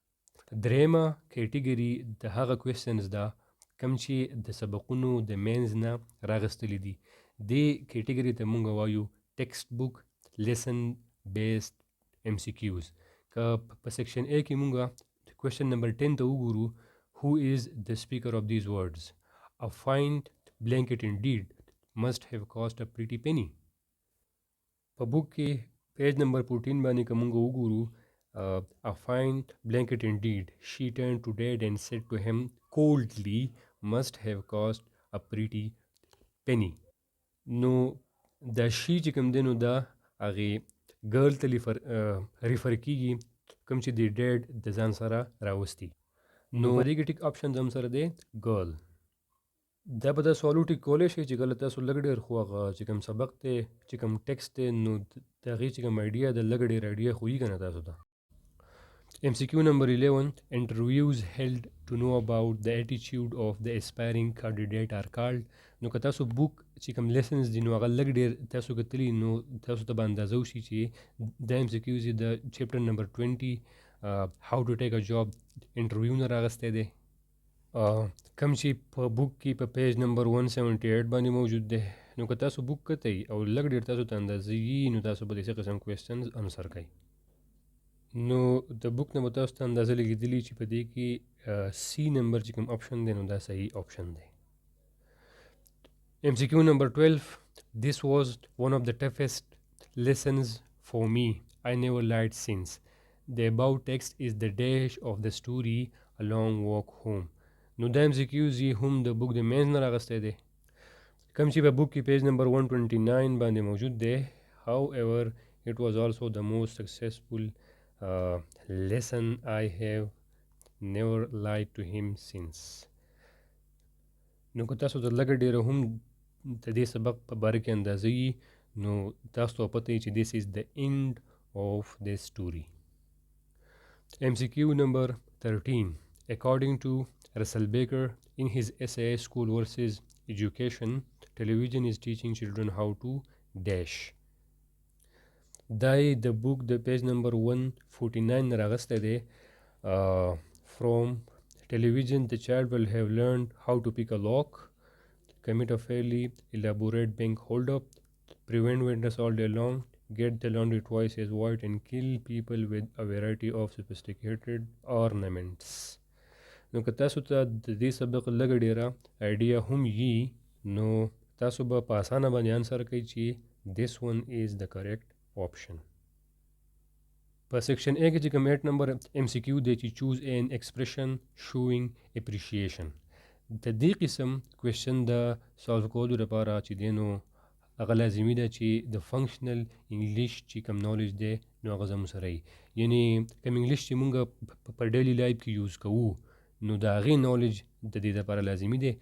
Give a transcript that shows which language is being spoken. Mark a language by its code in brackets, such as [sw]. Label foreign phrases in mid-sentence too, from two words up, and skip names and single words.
[ps] درېیمه کیټیګري د هغه کوېسچنز ده کوم چې د سبقونو د مینز نه راغستلي دي. دې کیټیګري ته مونږ وایو [en] text book lesson based MCQs. [ps] که په [en] section A [ps] کې مونږ کوېسچن نمبر 10 ته وګورو [en] who is the speaker of these words. A fine blanket indeed must have cost a pretty penny. [ps] په بک کې پیج نمبر 14 باندې که مونږ وګورو [en] a fine blanket indeed she turned to dad and said to him coldly must have cost a pretty penny. [ps] نو دا شي چې کوم دی نو دا هغې ګرل ته ریفر کیږي کوم چې د ډیډ د ځان سره راوستي. نو په دې کې [en] tick option [ps] هم سره [en] the girl. [ps] دا به تاسو سوالو ټیک کولی شئ چې کله تاسو لږ ډېر خو هغه چې کوم سبق دی چې کوم ټیکسټ دی نو د هغې چې کوم آیډیا د لږ ډېر آیډیا خو وي که نه تاسو ته. [en] MCQ number 11 interviews held to know about the attitude of the aspiring candidate are called. [ps] نو که تاسو بوک چې کوم لیسنز دي نو هغه لږ ډېر تاسو کتلي نو تاسو ته به اندازه وشي چې دا MCQs د چپټر نمبر 20 [en] how to take a job interview [ps] نه راغستی دی کوم چې په بوک کې په پیج نمبر 178 باندې موجود دی. نو که تاسو بوک کتئ او لږ ډېر تاسو ته اندازه وي نو تاسو به داسې قسم [en] questions answer [ps] کوئ. نو د بوک نه به تاسو ته اندازه لګېدلي چې په دې کې سی نمبر چې کوم آپشن دی نو دا صحیح آپشن دی. [en] MCQ number 12 this was one of the toughest lessons for me. I never lied since. The above text is the dash of the story a long walk home. [ps] نو دا MCQs یې هم د بوک د مینز نه راغستی دی کوم چې په بوک کې پیج نمبر 129 باندې موجود دی. [en] However it was also the most successful lesson. I have never lied to him since. [ps] نو که تاسو ته لږ ډېره هم د دې سبق په باره کې اندازه وي نو تاسو ته پته وي چې [en] this is the end of the story. MCQ number 13 according to Russell Baker in his essay School versus Education, television is teaching children how to dash. [ps] دا د بوک د پیج نمبر 149 راغستی دی. [en] From television the child will have learned how to pick a lock, commit a fairly elaborate bank holdup, prevent witness all day long, get the laundry twice as white and kill people with a variety of sophisticated ornaments. [ps] نو که تاسو ته د دې سبق لږ ډېره آیډیا هم وي نو تاسو به په اسانه باندې انسر کوئ چې [en] this one is the correct option. [ps] په [en] section A [ps] کې چې کوم 8 نمبر MCQ دی چې [en] choose an expression showing appreciation. [ps] د دې قسم کوېسچن د سالو کولو لپاره چې دی نو هغه لازمي ده چې د [en] functional English [ps] چې کوم نالج دی نو هغه زموږ سره وي. یعنې کوم انګلیش چې مونږ په [en] daily life [ps] کې یوز کوو نو د هغې نالج د دې لپاره لازمي دی.